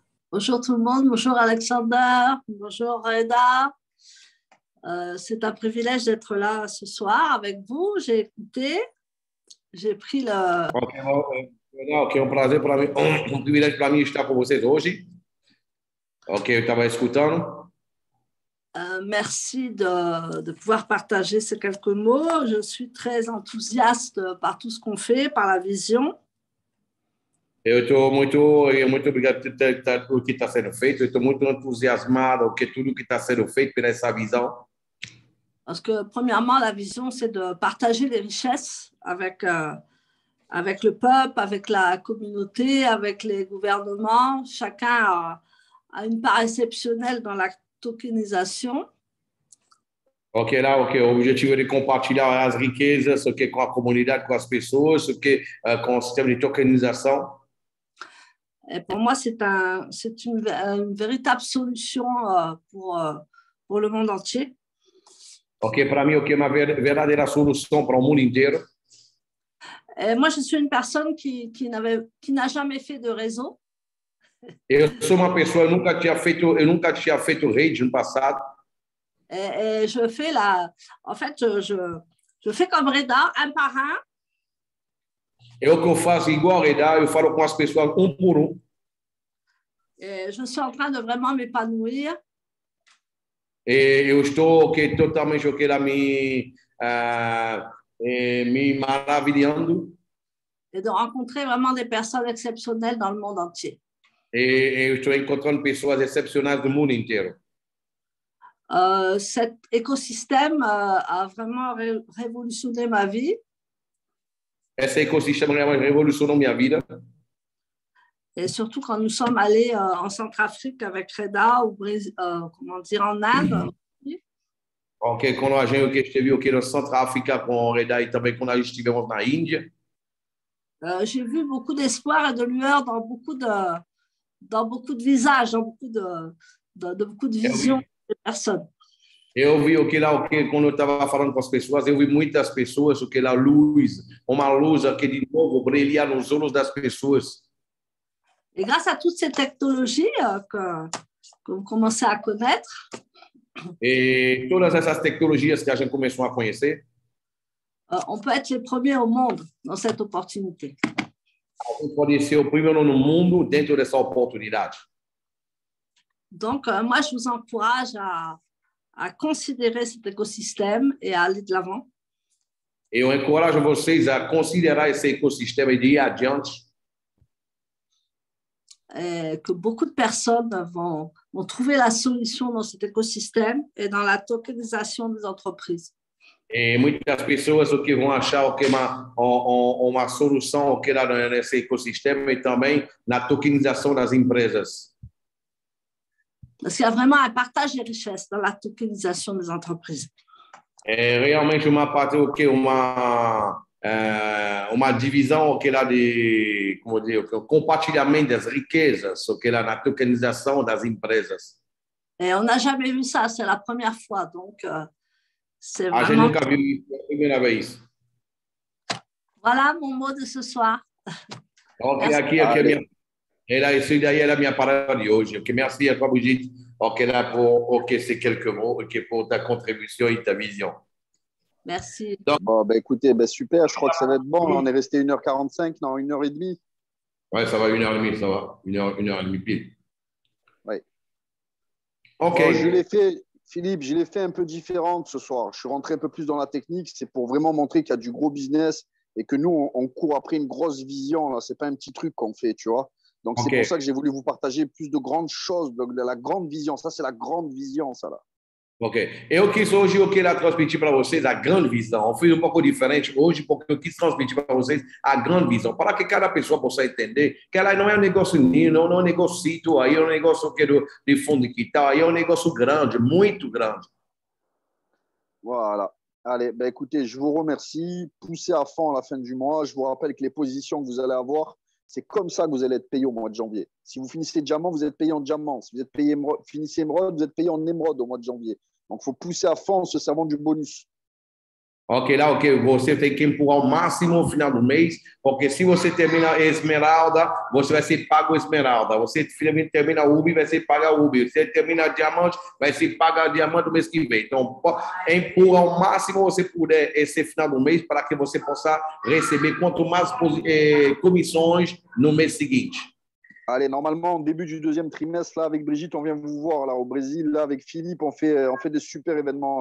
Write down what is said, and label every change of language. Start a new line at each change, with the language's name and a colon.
French: Bonjour tout le monde, bonjour Alexander, bonjour Reda. C'est un privilège d'être là ce soir avec vous. J'ai écouté, j'ai pris le.
Portuguese: Ok, ok, é um prazer para mim, um privilégio para mim estar com vocês hoje. Ok, eu estava escutando.
French: Merci de pouvoir partager ces quelques mots. Je suis très enthousiaste par tout ce qu'on fait, par la vision.
Portuguese: Eu estou muito obrigado por que está sendo feito. Eu estou muito entusiasmado com tudo que está sendo feito por essa visão.
French: Parce que, premièrement, la vision, c'est de partager les richesses avec le peuple, avec la communauté, avec les gouvernements. Chacun a une part exceptionnelle dans la tokenisation. Ok, lá, ok.
Portuguese: O objetivo é de compartilhar as riquezas, o que com a comunidade, com as pessoas, o que com o sistema de tokenização.
French: Et pour moi, c'est une véritable solution pour le monde entier.
Portuguese: Ok, para mim, o que é uma verdadeira solução para o mundo inteiro.
French: Et moi, je suis une personne qui n'a jamais fait de réseau.
Portuguese: Eu sou uma pessoa, eu nunca tinha feito rede no passado.
French: Et je fais en fait, je fais comme Reda, un par un.
Portuguese: É o que eu faço igual, Reda, eu falo com as pessoas um por um.
French: Et je suis en train de vraiment m'épanouir.
Portuguese: E eu estou totalmente lá me maravilhando.
French: Et de rencontrer vraiment des personnes exceptionnelles dans le monde entier.
Portuguese: E eu estou encontrando pessoas excepcionais do mundo inteiro.
French: Cet écosystème a vraiment révolutionné ma vie.
Portuguese: Esse ecossistema realmente revolucionou minha vida.
French: Et surtout quand nous sommes allés en Centrafrique avec Reda, ou comment dire, en Inde.
Portuguese: Ok, quando a gente esteve aqui no Centro-África com o Reda e também quando a gente estivemos na Índia.
French: J'ai vu beaucoup d'espoir et de lueur dans beaucoup de visages, dans beaucoup de visions de personnes.
Portuguese: Eu vi o que lá, quando eu estava falando com as pessoas, eu vi muitas pessoas, o que lá, luz, uma luz que de novo brilha nos olhos das pessoas.
French: Et grâce à toutes ces technologies que vous commencez à connaître,
Portuguese: E todas essas tecnologias que a gente começou a conhecer,
French: on peut être les premiers au monde dans cette opportunité.
Portuguese: a gente pode ser o primeiro no mundo dentro dessa oportunidade.
French: Donc, moi, je vous encourage à considérer cet écosystème et à aller de l'avant.
Portuguese: Eu encorajo vocês a considerar esse ecossistema e de ir adiante.
French: Et que beaucoup de personnes vont trouver la solution dans cet écosystème et dans la tokenisation des entreprises.
Portuguese: E muitas pessoas o que vão achar o que uma solução o que lá nesse ecossistema e também na tokenização das empresas.
French: Parce qu'il y a vraiment un partage des richesses dans la tokenisation des entreprises.
Portuguese: É realmente uma parte o que uma divisão o que lá de como dizer, o compartilhamento das riquezas o que lá na tokenização das empresas.
French: Et on n'a jamais vu ça, c'est la première fois, donc c'est
Portuguese: A gente
French: vraiment.
Portuguese: nunca viu isso, é a primeira vez.
French: Voilà mon mot de ce soir. Ok, Merci.
Portuguese: aqui a minha isso daí era a minha palavra de hoje.
French: Ok, merci à toi, Brigitte. Ok, là pour ces quelques mots, ok, pour ta contribution et ta vision. Merci. Bon, bah, écoutez, bah, super, je crois que ça va être bon. Là, on est resté 1h45, non, 1h30. Ouais, ça va, 1h30, ça va. 1h30 pile. Oui. Ok. Bon, je l'ai fait, Philippe, je l'ai fait un peu différente ce soir. Je suis rentré un peu plus dans la technique. C'est pour vraiment montrer qu'il y a du gros business et que nous, on court après une grosse vision. Ce n'est pas un petit truc qu'on fait, tu vois. Donc, c'est pour ça que j'ai voulu vous partager plus de grandes choses, de la grande vision. Ça, c'est la grande vision, ça, là. Ok.
Portuguese: Eu quis hoje eu queria transmitir para vocês a grande visão. Eu fiz um pouco diferente hoje porque eu quis transmitir para vocês a grande visão, para que cada pessoa possa entender que ela não é um negócio não é um negócio aí, é um negócio que de fundo de quintal, aí é um negócio grande, muito grande.
French: Voilà. Allez, ben écoutez, je vous remercie. Poussez à fond à la fin du mois. Je vous rappelle que les positions que vous allez avoir, c'est comme ça que vous allez être payé au mois de janvier. Si vous finissez diamant, vous êtes payé en diamant. Si vous êtes payé finissez émeraude, vous êtes payé en émeraude au mois de janvier. Donc, il faut pousser à fond en se servant du bonus.
Portuguese: Ok, lá, ok, você tem que empurrar o máximo no final do mês, porque se você termina Esmeralda, você vai ser pago Esmeralda. Você termina Ubi, vai ser pago Ubi. Você termina Diamante, vai ser pago Diamante no mês que vem. Então, empurra o máximo que você puder esse final do mês para que você possa receber quanto mais comissões no mês seguinte.
French: Allez, normalement, au début du deuxième trimestre, là, avec Brigitte, on vient vous voir là, au Brésil. Là, avec Philippe, on fait des super événements.